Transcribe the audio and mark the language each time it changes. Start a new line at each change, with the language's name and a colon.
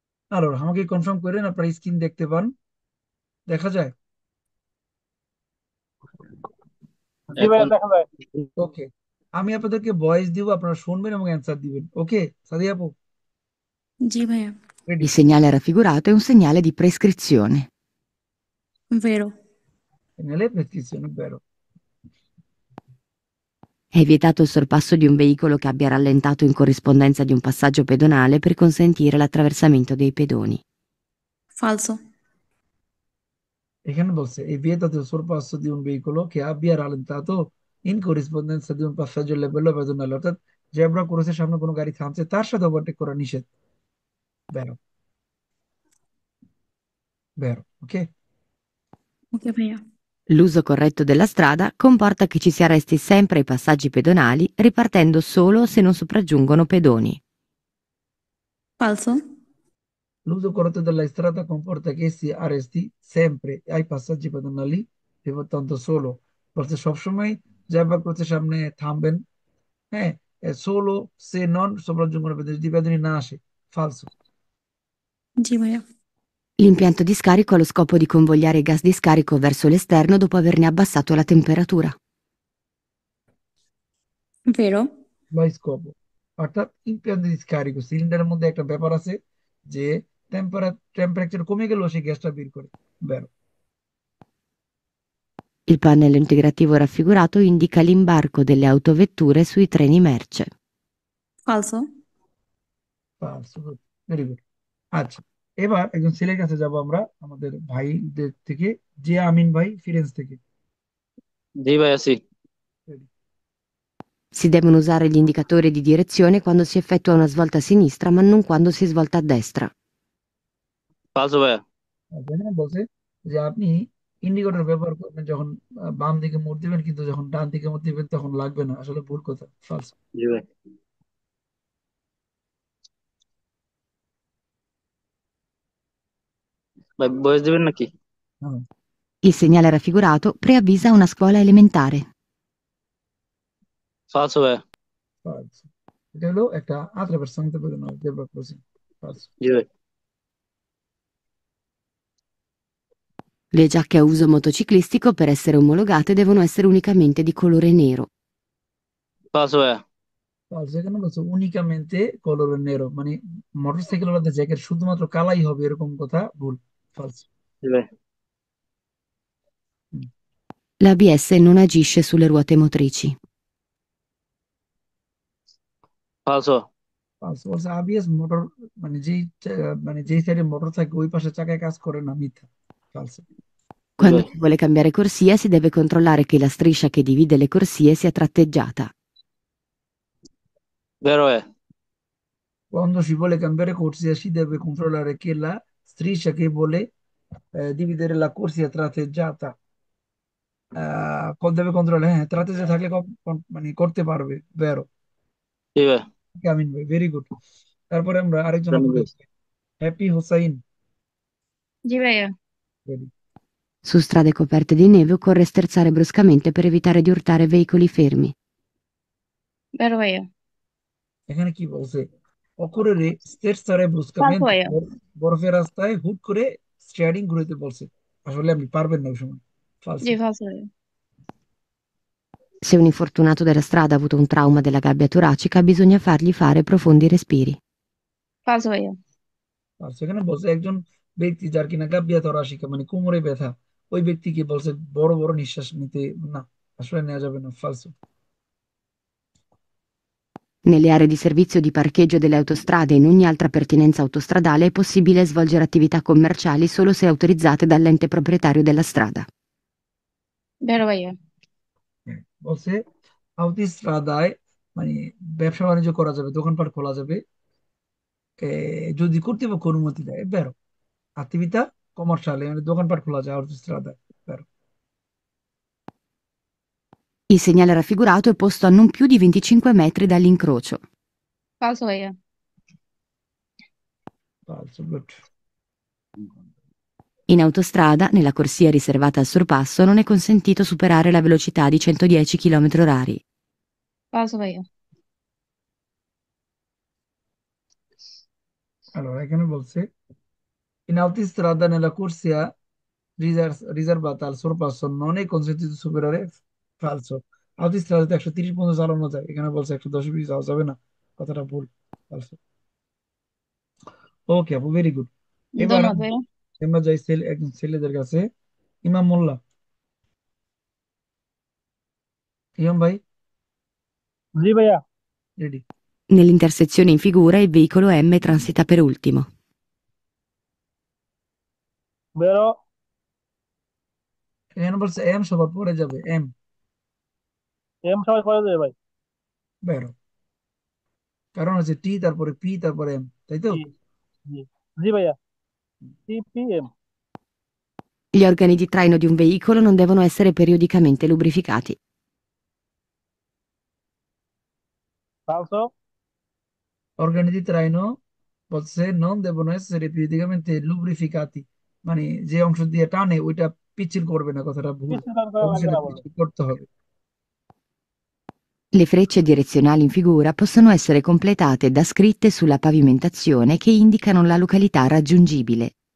Bangla: আর আমাকে কনফার্ম করেন আপনার স্ক্রিন দেখতে পান, দেখা যায়? জি ভাইয়া, এখন দেখা যায়। ওকে, আমি আপনাদেরকে ভয়েস দিব, আপনারা শুনবেন এবং অ্যান্সার দিবেন। ওকে সাদি আপু, जी भैया। Ready?
Italian: Il segnale raffigurato è un segnale di prescrizione. Vero। nelle prescrizioni vero। È vietato il sorpasso di un veicolo che abbia rallentato in corrispondenza di un passaggio pedonale per consentire l'attraversamento dei pedoni. Falso।
Bangla: এখানে বলছে
Italian: è vietato il sorpasso di un veicolo che abbia rallentato in corrispondenza di un passaggio a livello pedonale,
Bangla: অর্থাৎ zebra ক্রসের সামনে কোনো গাড়ি থামছে তার সাথে ওভারটেক করা নিষেধ।
Italian: বেরো, বেরো। ওকে,
Bangla: Ok भैया।
Italian: L'uso corretto della strada comporta che ci si arresti sempre ai passaggi pedonali, ripartendo solo se non sopraggiungono pedoni. Falso। l'uso corretto della strada comporta che si arresti sempre ai passaggi pedonali, riportando solo,
Bangla: বলছে সবসময় zebra ক্রসের সামনে থামবেন, হ্যাঁ, solo সে নন সোপ্রাজুঙ্গন পেদনি, যদি পেদনি না আসে।
Italian: ফালসো।
Bangla: जी भैया।
Italian: L'impianto di scarico ha lo scopo di convogliare i gas di scarico verso l'esterno dopo averne abbassato la temperatura. Vero।
Bangla: বা স্কোপ, অর্থাৎ ইম্পিয়ার স্কারিক সিলিন্ডারের মধ্যে একটা ব্যাপার আছে যে টেম্পারেচার কমে গেলেও সে গ্যাসটা বের করে। বের।
Italian: Il pannello integrativo raffigurato indica l'imbarco delle autovetture sui treni merce. Falso।
English: Very good.
Bangla: আচ্ছা, এবার একজন ছেলের কাছে যাব আমরা, আমাদের ভাইদের থেকে, যে আমিন ভাই ফিরেন্স থেকে। जी भैया सी।
English: Ready?
Italian: Si devono usare gli indicatori di direzione quando si effettua una svolta a sinistra, ma non quando si svolta a destra. फालसो भैया।
Bangla: এখানে বলছে যে আপনি ইন্ডিকেটর ব্যবহার করবেন যখন বাম দিকে মোড় দিবেন, কিন্তু যখন ডান দিকে মোড় দিবেন তখন লাগবে না। আসলে ভুল কথা, ফালস। जी भाई। ভাই বয়স দিবেন নাকি? হ্যাঁ,
Italian: Il segnale raffigurato preavvisa una scuola elementare. ফালসো ভাইয়া।
English: false।
Bangla: এটা হলো একটা
Italian: attraversamento pedonale
Bangla: zebra crossing, false। জি ভাই।
Italian: Le giacche a uso motociclistico per essere omologate devono essere unicamente di colore nero. ফালসো ভাইয়া।
Bangla: false এখানে বলছে উনিকামেন্তে কলর নেরো, মানে মোটরসাইকেল ওলাদের জ্যাকেট শুধুমাত্র কালাই হবে এরকম কথা ভুল, false। জি ভাই।
Italian: L'ABS non agisce sulle ruote motrici. ফালসো।
Bangla: false বলছে আবিএস মোটর, মানে যেই সাইডে মোটর থাকে ওই পাশে চাকায় কাজ করে না, মিথ্যা, false। জি
Italian: Quando
Bangla: ভাই।
Italian: si vuole cambiare corsia si deve controllare che la striscia che divide le corsie sia tratteggiata. বেরো ভাইয়া। Quando si vuole cambiare corsia si deve controllare che la striscia che vuole dividere la corsia tratteggiata, deve controllare,
Bangla: হ্যাঁ
Italian: tratteggiata
Bangla: থাকলে মানে করতে পারবে,
Italian: বেরো।
Bangla: জি ভাই। আমিন ভাই, ভেরি গুড। তারপরে আমরা আরেকজন জানি আপুকে ভাই। হ্যাপি হোসাইন, জি ভাইয়া।
English: ready।
Italian: Su strade coperte di neve occorre sterzare bruscamente per evitare di urtare veicoli fermi. বেরো ভাইয়া।
Bangla: এখানে কি বলছে? অকুরেরে স্টেটসারে
Italian: ফালসো ব্রুস্কামেন্ট,
Bangla: ভাইয়া। বরফের রাস্তায় হুট করে স্টিয়ারিং ঘুরাইতে বলছে। আসলে আপনি পারবেন না ওই সময়, জি
Italian: ফালসো। ফালসো ভাইয়া। Se un infortunato della strada ha avuto un trauma della gabbia toracica, bisogna fargli fare profondi respiri. ফালসো ভাইয়া।
Bangla: আর সেখানে বলছে একজন ব্যক্তি যার কিনা গাব্বিয়া তোরাশিকা মানে কোমরে ব্যথা, ওই ব্যক্তিকে বলছে বড় বড় নিঃশ্বাস নিতে, না আসলে নেওয়া যাবে না, ফালসো।
Italian: Nelle aree di servizio di parcheggio delle autostrade e in ogni altra pertinenza autostradale è possibile svolgere attività commerciali solo se autorizzate dall'ente proprietario della strada. বেরো ভাইয়া।
Bangla: বলছে আউটিস্ট্রাদায় মানে ব্যবসা বাণিজ্য করা যাবে, দোকানপাট খোলা যাবে, যদি কর্তৃপক্ষ অনুমতি দেয়, বেরো।
Italian: attività commerciale
Bangla: মানে দোকানপাট খোলা যায় আউটিস্ট্রাদায়, বেরো।
Italian: Il segnale raffigurato è posto a non più di 25 metri dall'incrocio. ফালসো ভাইয়া। ফালসো, গুড। In autostrada, nella corsia riservata al sorpasso, non è consentito superare la velocità di 110 km/h. ফালসো ভাইয়া। allora
Bangla: এখানে বলছে
Italian: in autostrada nella corsia riservata al sorpasso non è consentito superare, falso।
Bangla: autostrada 130 পর্যন্ত চালানো যায়, এখানে বলছে 110 বেশি যাওয়া যাবে না, কথাটা ভুল, falso। ওকে আপু, ভেরি গুড। এবার ধন্যবাদ ভাইয়া। আমরা যাই একজন ছেলেদের কাছে, ইমাম মোল্লা। ইমাম ভাই, জি ভাইয়া। Ready.
Italian: Nell'intersezione in figura il veicolo M transita per ultimo. বেরো।
Bangla: এখানে বলছে এম সবার পরে যাবে, এম, এম সবাই করে দেবে ভাই।
Italian: বেরো।
Bangla: কারণ হচ্ছে টি তারপরে পি তারপরে এম, তাই তো? জি জি জি ভাইয়া। CPM.
Italian: Gli organi di traino di un veicolo non devono essere periodicamente lubrificati. ফালসো।
Bangla: organi di traino বলছে
Italian: non devono essere periodicamente lubrificati,
Bangla: মানে যে অংশ দিয়ে টানে ওইটা পিচ্ছিল করবে না, কথাটা ভুল, কিছু কাজ করা লাগবে অবশ্যই না বলে। পিচ্ছিল করতে হবে।
Italian: Le frecce direzionali in figura possono essere completate da scritte sulla pavimentazione che indicano la località raggiungibile.